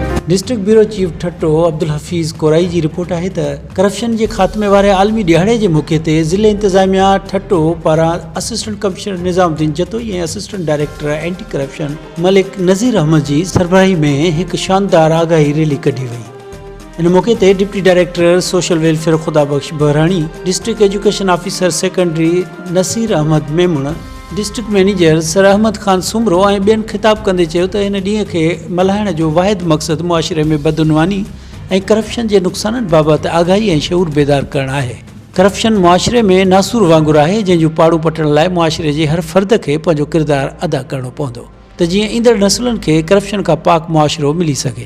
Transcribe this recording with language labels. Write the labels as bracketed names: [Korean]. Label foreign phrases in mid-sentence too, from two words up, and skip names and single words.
[English] district bureau chief [Sindhi] ٹھٹو الحفيظ कोराई जी रिपोर्ट आहे त करप्शन जे खात्मे वारे आलमी ॾिहाड़े जे मौक़े ते ज़िले इंतज़ामिया ठट्टो पारां [English] assistant commissioner [Sindhi] निज़ाम जतोئي ऐं [English] assistant director anti corruption [Sindhi] मलिक नज़ीर अहमद जी सरबराही में हिकु शानदार आगाही रैली कढी वई। इन मौक़े ते [English] deputy director social welfare [Sindhi] ख़ुदाबख्श बھراڻي, [English] district education officer secondary [Sindhi] नज़ीर अहमद मेमण, [English] district manager [Sindhi] સર અહમદ ખાન સુમરો ऐं ॿियनि ख़िताब कंदे चयो त हिन ॾींहं खे मल्हाइण जो वाहिद मक़सदु मुआशिरे में बदउनवानी ऐं करप्शन जे नुक़साननि बाबति आगाही ऐं शऊर बेदार करणु आहे। करप्शन मुआशिरे में नासूर वांगुरु आहे जंहिंजो पाड़ू पटण लाइ मुआशिरे जे हर फ़र्द खे पंहिंजो किरदारु अदा करणो पवंदो त जीअं ईंदड़ नसुलनि खे करप्शन खां पाक मुआशिरो मिली सघे।